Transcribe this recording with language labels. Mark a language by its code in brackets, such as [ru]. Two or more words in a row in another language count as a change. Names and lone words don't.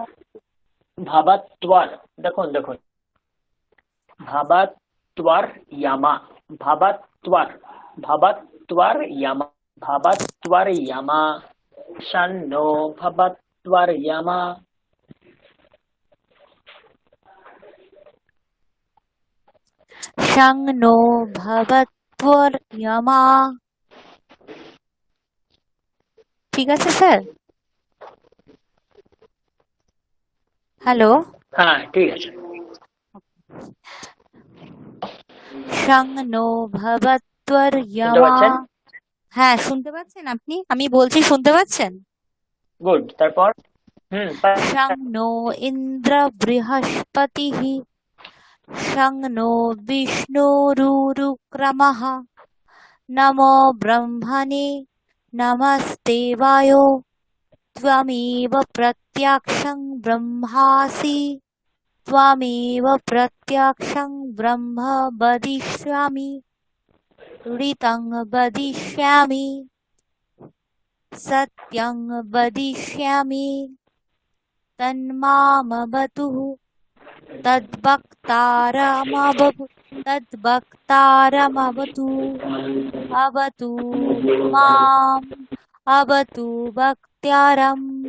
[sa] भवत्वर [bn] দেখুন দেখুন [sa] भवत्वर्यमा भवत्वर भवत्वर्यमा भवत्वर्यमा शन्नो भवत्वर्यमा शं नो भवत्वर्यमा। [bn] ঠিক আছে স্যার? হ্যালো, হ্যাঁ ঠিক আছে [sa] শং নো [bn] শুনতে [sa] ভবত্বর্যমা। [bn] পাচ্ছেন হ্যাঁ, শুনতে পাচ্ছেন আপনি? আমি বলছি শুনতে পাচ্ছেন? গুড তারপর [sa] শং নো ইন্দ্র বৃহস্পতিঃ শং নো বিষ্ণুরুক্রমঃ নমো ব্রহ্মণে নমস্তেবায় त्वमेव प्रत्यक्षं ब्रह्मासि त्वमेव प्रत्यक्षं ब्रह्म वदिष्यामि ऋतं वदिष्यामि सत्यं वदिष्यामि तन्मामवतु तद्वक्तारमवतु अवतु माम् अवतु वक्तारम्।